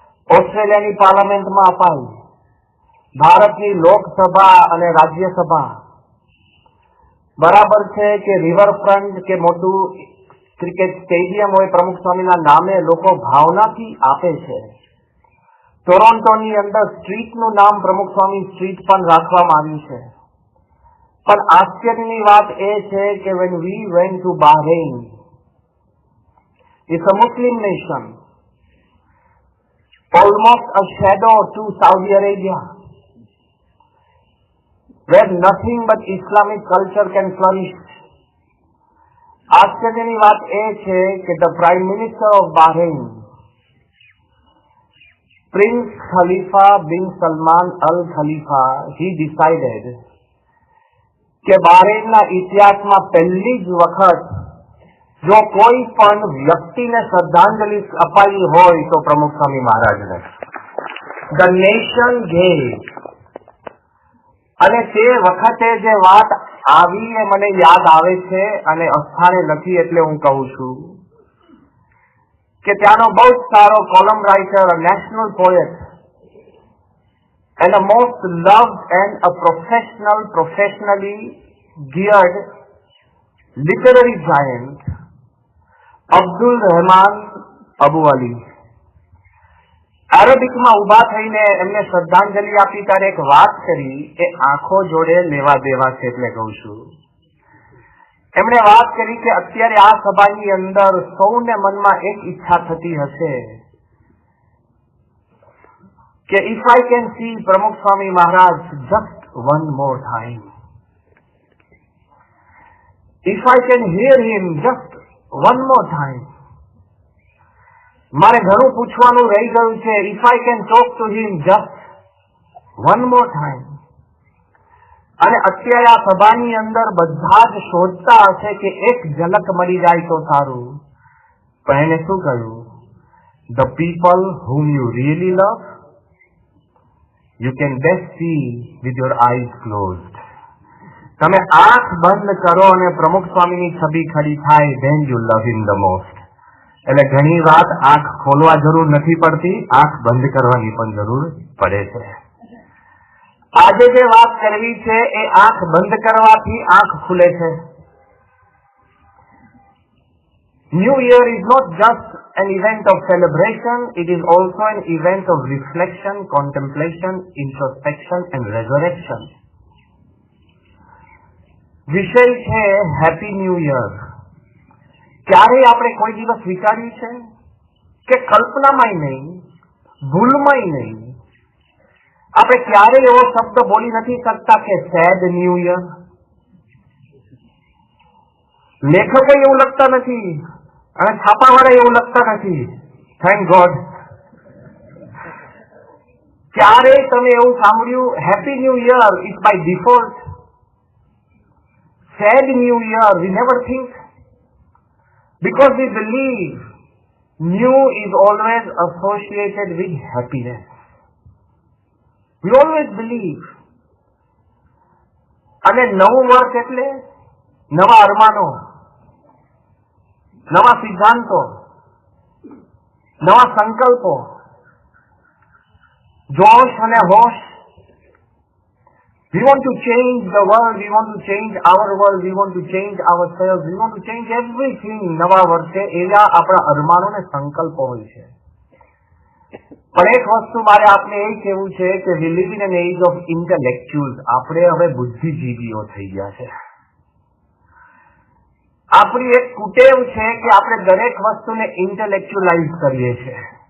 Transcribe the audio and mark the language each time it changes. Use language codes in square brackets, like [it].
[gu] ઓસ્ટ્રેલિયાની પાર્લામેન્ટમાં અપાઈ, ભારતની લોકસભા અને રાજ્યસભા, બરાબર છે કે રિવરફ્રન્ટ કે મોટું ક્રિકેટ સ્ટેડિયમ હોય પ્રમુખ સ્વામીના નામે લોકો ભાવનાથી આપે છે. ટોરોન્ટોની અંદર સ્ટ્રીટનું નામ પ્રમુખ સ્વામી સ્ટ્રીટ પણ રાખવામાં આવ્યું છે. પણ આશ્ચર્યની વાત એ છે કે [en] when we went to Bahrain, it's a Muslim nation, almost a shadow to Saudi Arabia, where nothing but Islamic culture can flourish. [gu] આશ્ચર્યની વાત એ છે કે [en] the Prime Minister of Bahrain, Prince Khalifa bin Salman Al Khalifa, he decided [gu] કે બહરેનના ઇતિહાસમાં પહેલી જ વખત જો કોઈ પણ વ્યક્તિને શ્રદ્ધાંજલિ અપાઈ હોય તો પ્રમુખ સ્વામી મહારાજને. [en] The nation gave. [gu] અને તે વખતે જે વાત આવી એ મને યાદ આવે છે અને અસ્થાને નથી એટલે હું કહું છું કે ત્યાંનો બહુ જ સારો column writer, national poet [en] and a most loved and a professionally geared literary giant, [gu] Abdul Rahman Abu Ali. અરેબિકમાં ઉભા થઈને એમને શ્રદ્ધાંજલિ આપી ત્યારે એક વાત કરી એ આંખો જોડે લેવા દેવા છે એટલે કહું છું. એમણે વાત કરી કે અત્યારે આ સભાની અંદર સૌને મનમાં એક ઈચ્છા થતી હશે કે [en] if I can see Pramukh Swami Maharaj just one more time, if I can hear him just one more time, [gu] મારે ઘણું પૂછવાનું રહી ગયું છે, if I can talk to him just one more time. અને અત્યારે આ સભાની અંદર બધા જ શોધતા હશે કે એક ઝલક મળી જાય તો સારું. પણ એને શું કહ્યું? [en] The people whom you really love, you can best see with your eyes closed. [gu] તમે આંખ બંધ કરો અને પ્રમુખ સ્વામીની છબી ખડી થાય, [en] then you love him the most. [gu] એટલે ઘણી વાત આંખ ખોલવા જરૂર નથી પડતી, આંખ બંધ કરવાની પણ જરૂર પડે છે. આજે જે વાત કરવી છે એ આંખ બંધ કરવાથી આંખ ખુલે છે. [en] New Year is not just an event of celebration, it is also an event of reflection, contemplation, introspection and resurrection. [gu] વિષય છે હેપી ન્યૂ યર. ક્યારે આપણે કોઈ દિવસ વિચાર્યું છે કે કલ્પનામાંય નહીં, ભૂલમાંય નહીં, આપણે ક્યારે એવો શબ્દ બોલી નથી શકતા કે સેડ ન્યૂ યર? લેખકો એવું લખતા નથી અને છાપાવાળા એવું લખતા નથી. [en] Thank God. ક્યારે તમે એવું સાંભળ્યું happy new year is by default? Sad new year we never think, because we believe new is always associated with happiness. We always believe. [gu] અને નવું વર્ષ એટલે નવા અરમાનો, નવા સિદ્ધાંતો, નવા સંકલ્પો, જોશ અને હોશ. [en] We want to change the world, we want to change our world, we want to change ourselves, we want to change everything. [gu] નવા વર્ષે એવા આપણા અરમાનો ને સંકલ્પો હોય છે. પણ એક વસ્તુ મારે આપને એ કહેવું છે કે [en] we live in an age of intellectuals. [gu] આપણે હવે બુદ્ધિજીવીઓ થઈ ગયા છે. આપણી એક કુટેવ છે કે આપણે દરેક વસ્તુને ઇન્ટેલેક્ચ્યુઅલાઇઝ કરીએ છીએ.